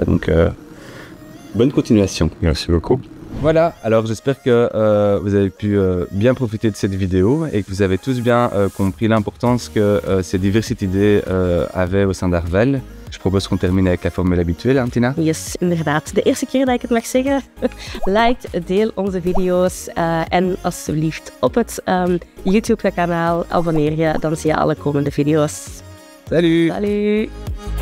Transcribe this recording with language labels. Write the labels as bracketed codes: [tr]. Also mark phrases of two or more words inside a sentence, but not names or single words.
[fr] Donc bonne continuation. Merci beaucoup. Voilà, alors j'espère que vous avez pu bien profiter de cette vidéo et que vous avez tous bien compris l'importance que ces Diversity Day avaient au sein d'Arval. Je propose qu'on termine avec la formule habituelle, hein, Tina? [nl] Yes, inderdaad. De eerste keer dat ik het mag zeggen. Like, deel onze video's en alsjeblieft op het YouTube-kanaal abonneer je, dan zie je alle komende video's. [fr] Salut! Salut!